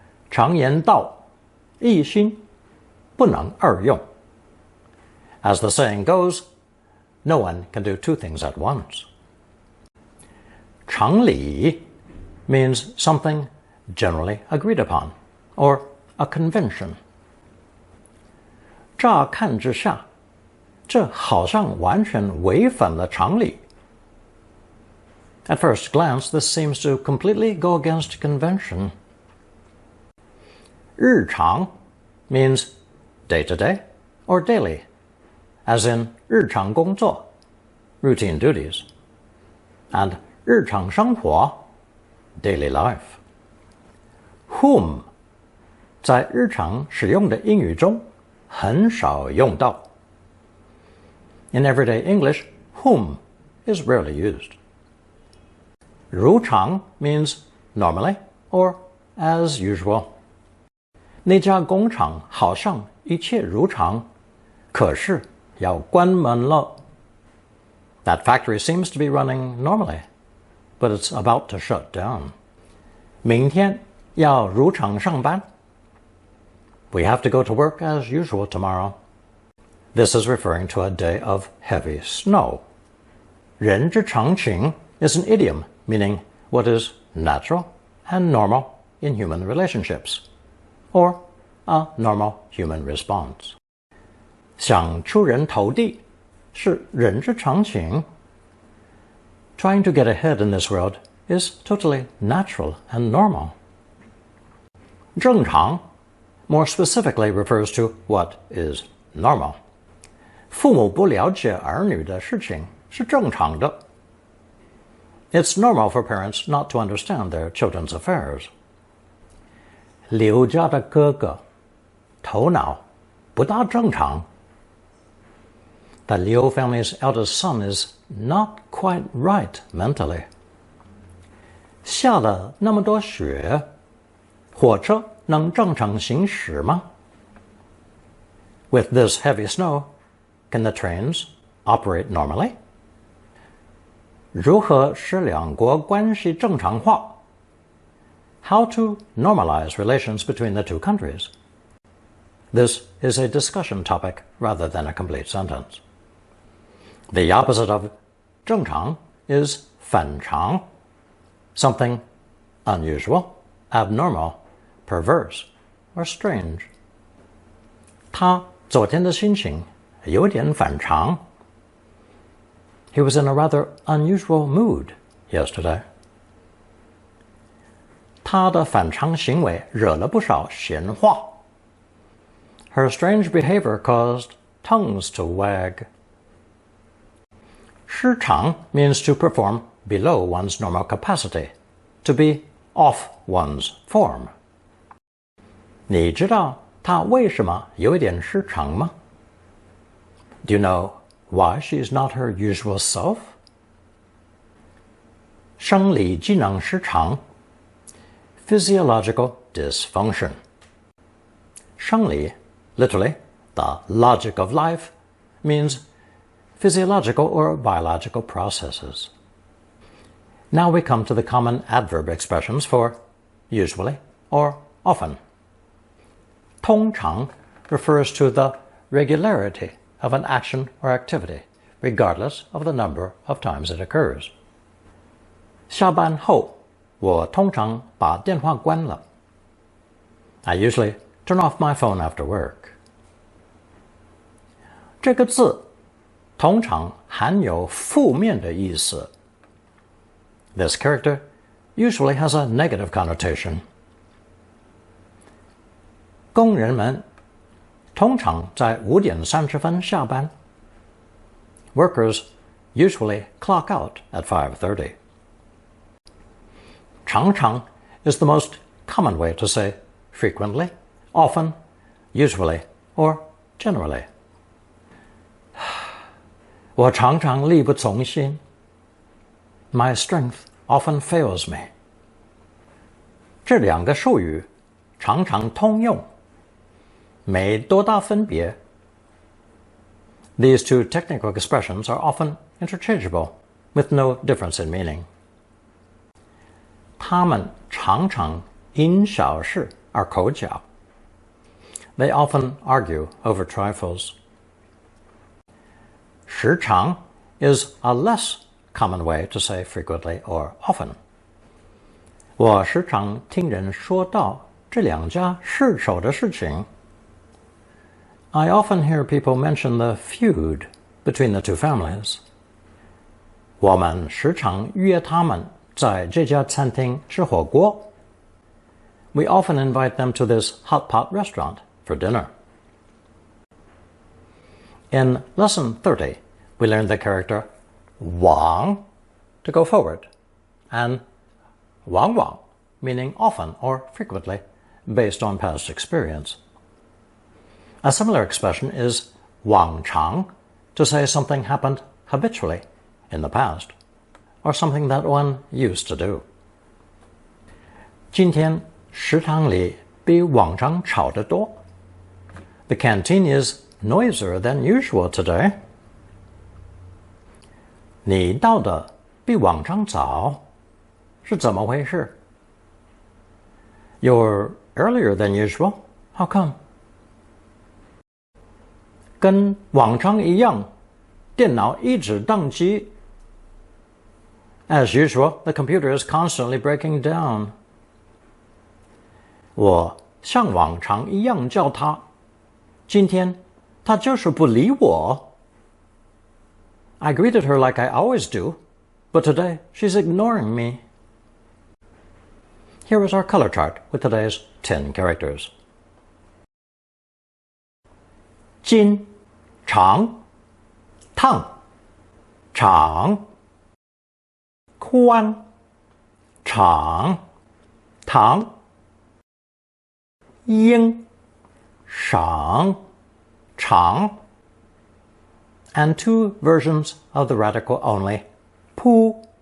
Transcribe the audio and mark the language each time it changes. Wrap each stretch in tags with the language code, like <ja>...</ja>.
<zh>常言道一心不能二用.</zh> <en>As the saying goes, no one can do two things at once. 常理 means something generally agreed upon, or a convention.</en> <zh>乍看之下，这好像完全违反了常理.</zh> <en>At first glance, this seems to completely go against convention. 日常 means day-to-day or daily, as in</en> <zh>日常工作,</zh> <en>routine duties, and</en> <zh>日常生活,</zh> <en>daily life.</en> <zh>Whom 在日常使用的英语中很少用到.</zh> <en>In everyday English, whom is rarely used. 如常 means normally or as usual.</en> <zh>那家工厂好像一切如常，可是要关门了.</zh> <en>That factory seems to be running normally, but it's about to shut down.</en> <zh>明天要如常上班.</zh> <en>We have to go to work as usual tomorrow. This is referring to a day of heavy snow. 人之常情 is an idiom meaning what is natural and normal in human relationships, or a normal human response.</en> <zh>想出人头地是人之常情.</zh> <en>Trying to get ahead in this world is totally natural and normal. 正常 more specifically refers to what is normal.</en> <zh>父母不了解儿女的事情是正常的.</zh> <en>It's normal for parents not to understand their children's affairs.</en> <zh>刘家的哥哥头脑不大正常.</zh> <en>The Liu family's eldest son is not quite right mentally.</en> <zh>下了那么多雪，火车能正常行驶吗?</zh> <en>With this heavy snow, can the trains operate normally?</en> <zh>如何使两国关系正常化?</zh> <en>How to normalize relations between the two countries? This is a discussion topic rather than a complete sentence. The opposite of 正常 is 反常, something unusual, abnormal, perverse, or strange.</en> <zh>他昨天的心情有点反常.</zh> <en>He was in a rather unusual mood yesterday.</en> <zh>他的反常行为惹了不少闲话.</zh> <en>Her strange behavior caused tongues to wag. 失常 means to perform below one's normal capacity, to be off one's form.</en> <zh>你知道她为什么有一点失常吗?</zh> <en>Do you know why she's not her usual self?</en> <zh>生理机能失常</zh> <en>physiological dysfunction. 生理 literally, the logic of life, means physiological or biological processes. Now we come to the common adverb expressions for usually or often. 通常 refers to the regularity of an action or activity, regardless of the number of times it occurs.</en> <zh>下班后，我通常把电话关了。</zh> <en>I usually turn off my phone after work.</en> <zh>这个字通常含有负面的意思。</zh> <en>This character usually has a negative connotation.</en> <zh>工人们通常在5点30分下班。</zh> <en>Workers usually clock out at 5:30. 常常 is the most common way to say frequently, often, usually, or generally.</en> <zh>我常常力不从心。</zh> <en>My strength often fails me.</en> <zh>这两个术语常常通用，没多大分别。</zh> <en>These two technical expressions are often interchangeable, with no difference in meaning.</en> <zh>他们常常因小事而口角。</zh> <en>They often argue over trifles. 时常 is a less common way to say frequently or often.</en> <zh>我时常听人说到这两家世仇的事情。</zh> <en>I often hear people mention the feud between the two families.</en> <zh>我们时常约他们在这家餐厅吃火锅。</zh> <en>We often invite them to this hot pot restaurant for dinner. In Lesson 30, we learned the character 往 to go forward, and 往往 meaning often or frequently, based on past experience. A similar expression is 往常 to say something happened habitually in the past, or something that one used to do.</en> <zh>今天食堂里比往常吵得多。</zh> <en>The canteen is noisier than usual today.</en> <zh>你到的比往常早，是怎么回事？</zh> <en>You're earlier than usual. How come?</en> <zh>跟往常一样，电脑一直宕机。</zh> <en>As usual, the computer is constantly breaking down.</en> <zh>我像往常一样叫他，今天他就是不理我。</zh> <en>I greeted her like I always do, but today she's ignoring me. Here is our color chart with today's 10 characters.</en> <zh>金、长、烫、长、宽、长、长、英、赏、长,</zh> <en>and two versions of the radical only, pu.</en>